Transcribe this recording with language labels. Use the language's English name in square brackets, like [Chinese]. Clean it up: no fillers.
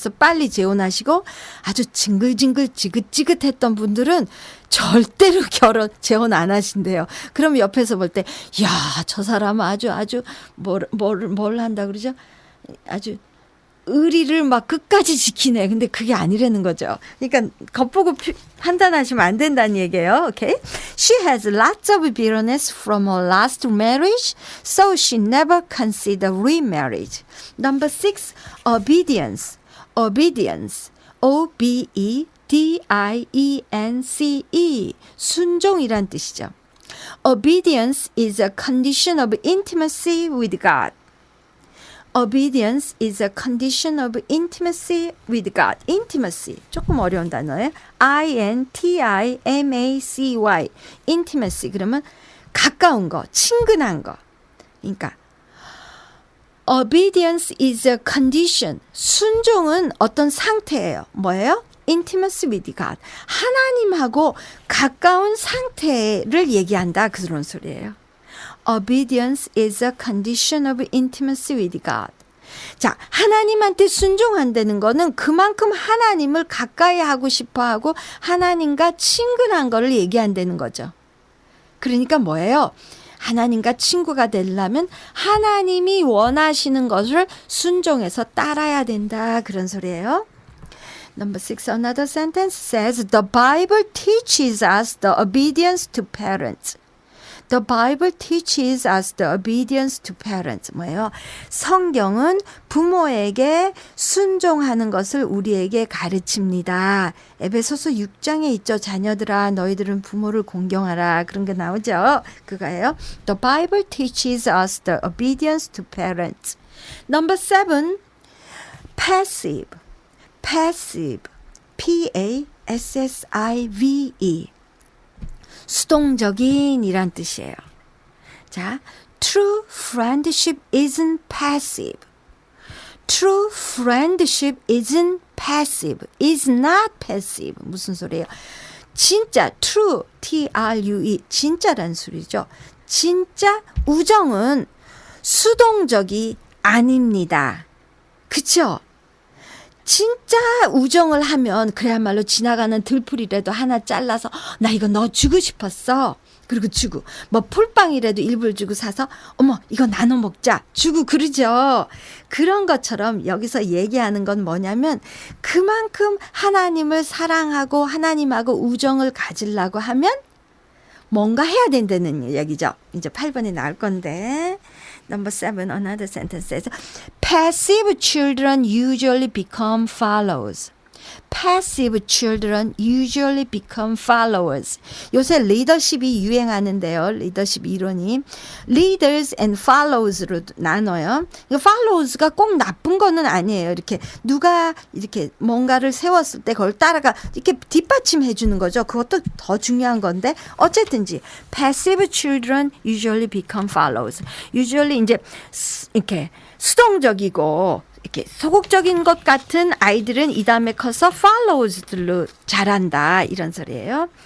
[Korean] 그래서 빨리 재혼하시고 아주 징글징글 지긋지긋했던 분들은 절대로 재혼 안 하신대요. 그럼 옆에서 볼 때, 야, 저 사람은 아주 뭘 한다 그러죠? 아주 의리를 막 끝까지 지키네. 근데 그게 아니라는 거죠. 그러니까 겉보고 판단하시면 안 된다는 얘기예요. [English] 오케이? She has lots of bitterness from her last marriage, so she never considered remarriage. Number 6, obedience. Obedience. O-B-E-D-I-E-N-C-E. [Korean] 순종이란 뜻이죠. [English] Obedience is a condition of intimacy with God. Obedience is a condition of intimacy with God. Intimacy. [Korean] 조금 어려운 단어예요. I-N-T-I-M-A-C-Y. Intimacy. 그러면 가까운 거, 친근한 거. [English] 그러니까 Obedience is a condition. [Korean] 순종은 어떤 상태예요. 뭐예요? [English] Intimacy with God. [Korean] 하나님하고 가까운 상태를 얘기한다. 그런 소리예요. [English] Obedience is a condition of intimacy with God. [Korean] 자, 하나님한테 순종한다는 거는 그만큼 하나님을 가까이 하고 싶어 하고 하나님과 친근한 거를 얘기한다는 거죠. 그러니까 뭐예요? 하나님과 친구가 되려면 하나님이 원하시는 것을 순종해서 따라야 된다. 그런 소리예요. [English] Number 6, another sentence says, The Bible teaches us the obedience to parents. The Bible teaches us the obedience to parents. [Korean] 뭐예요? 성경은 부모에게 순종하는 것을 우리에게 가르칩니다. 에베소서 6장에 있죠. 자녀들아 너희들은 부모를 공경하라. 그런 게 나오죠. 그거예요. [English] The Bible teaches us the obedience to parents. Number 7, passive. Passive. P-A-S-S-I-V-E. [Korean] 수동적인 이란 뜻이에요. [English] 자, true friendship isn't passive. True friendship isn't passive. is not passive. [Korean] 무슨 소리예요? 진짜 true, T-R-U-E, 진짜란 소리죠. 진짜 우정은 수동적이 아닙니다. 그쵸? 진짜 우정을 하면 그야말로 지나가는 들풀이라도 하나 잘라서 나 이거 너 주고 싶었어. 그리고 주고 뭐 풀빵이라도 일부러 주고 사서 어머 이거 나눠 먹자 주고 그러죠. 그런 것처럼 여기서 얘기하는 건 뭐냐면 그만큼 하나님을 사랑하고 하나님하고 우정을 가지려고 하면 뭔가 해야 된다는 얘기죠. 이제 8번에 나올 건데 [English] Number 7, another sentence says, Passive children usually become followers. Passive children usually become followers. [Korean] 요새 리더십이 유행하는데요. 리더십 이론이. [English] Leaders and followers로 [Korean] 나눠요. follows가 꼭 나쁜 거는 아니에요. 이렇게 누가 이렇게 뭔가를 세웠을 때 그걸 따라가 이렇게 뒷받침해 주는 거죠. 그것도 더 중요한 건데 어쨌든지 [English] passive children usually become followers. [Korean] Usually 이제 이렇게 수동적이고 이렇게 소극적인 것 같은 아이들은 이 다음에 커서 follows들로 자란다 이런 소리예요.